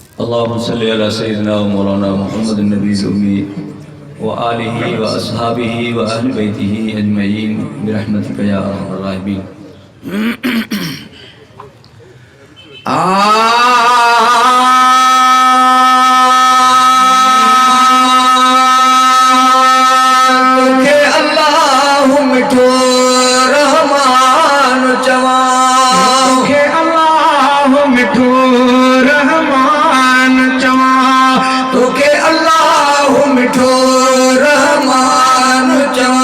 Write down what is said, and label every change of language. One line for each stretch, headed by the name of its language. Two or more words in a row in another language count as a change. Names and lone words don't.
Arabic: اللهم صل على سيدنا ومولانا محمد النبي الأمي وآله وأصحابه وأهل بيته أجمعين برحمتك يا أرحم الراحمين.
Sindhi: तोखे अल्लाह मिठो रहमान चवा, तोखे अल्लाह मिठो रहमान चवा, तोखे अल्लाह मिठो रहमान चवा,